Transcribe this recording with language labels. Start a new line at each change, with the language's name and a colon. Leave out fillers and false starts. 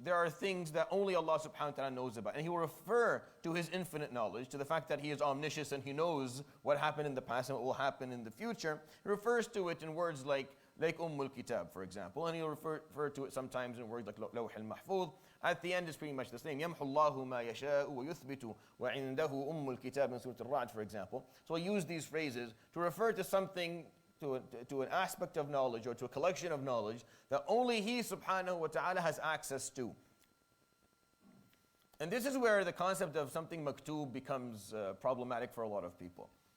English: There are things that only Allah subhanahu wa ta'ala knows about. And He will refer to His infinite knowledge, to the fact that He is omniscient and He knows what happened in the past and what will happen in the future. He refers to it in words like Kitab, for example. And He'll refer to it sometimes in words like Lawh al-Mahfuz. At the end, it's pretty much the same.
Arabic: يَمْحُ اللَّهُ مَا يَشَاءُ وَيُثْبِتُ وَعِنْدَهُ الْكِتَابِ
English: in Surah Al-Ra'd, for example. So I use these phrases to refer to something, to an aspect of knowledge or to a collection of knowledge that only He subhanahu wa ta'ala has access to. And this is where the concept of something maktub becomes problematic for a lot of people.